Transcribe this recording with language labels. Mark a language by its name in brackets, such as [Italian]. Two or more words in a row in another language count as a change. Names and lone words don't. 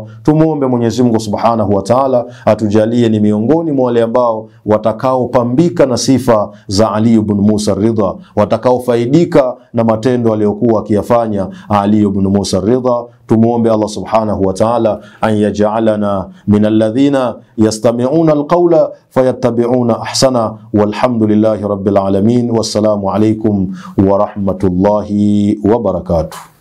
[Swahili] Tumuombe Mwenyezi Mungu [Arabic] سبحانه وتعالى [Swahili] atujalie ni miongoni mwa wale ambao watakaopambika na sifa za Ali ibn Musa Ridha, watakaofaidika na matendo aliyokuwa akiyafanya Ali ibn Musa Ridha. [Arabic] Tumuombe الله سبحانه وتعالى أن يجعلنا من الذين يستمعون القول فيتبعون أحسنه. والحمد لله رب العالمين والسلام عليكم ورحمة الله وبركاته.